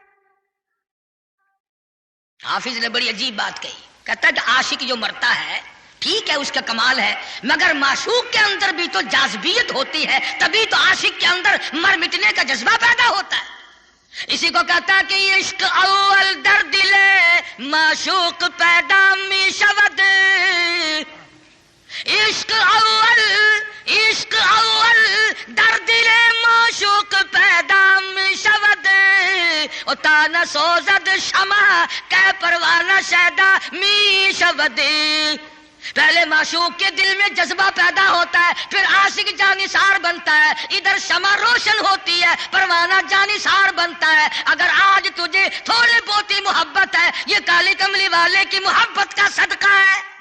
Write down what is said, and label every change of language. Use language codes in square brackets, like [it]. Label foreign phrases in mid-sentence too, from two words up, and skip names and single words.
[ur] حافظ نے بڑی عجیب بات کہی، کہتا ہے کہ عاشق جو مرتا ہے ٹھیک ہے، اس کا کمال ہے، مگر معشوق کے اندر بھی تو جاذبیت ہوتی ہے، تبھی تو عاشق کے اندر مر مٹنے کا جذبہ پیدا ہوتا ہے. اسی کو کہتا ہے کہ [fa] عشق اول در دل معشوق پیدا می شود. عشق اول در دل معشوق پیدا می شود. او تا نہ سوزد شمع کہ پروانہ شیدا می شود. [ur] پہلے معشوق کے دل میں جذبہ پیدا ہوتا ہے، پھر عاشق جانثار بنتا ہے، ادھر شمع روشن ہوتی ہے، پروانہ جانثار بنتا ہے. اگر آج تجھے تھوڑی بہت محبت ہے، یہ کالی کملی والے کی محبت کا صدقہ ہے.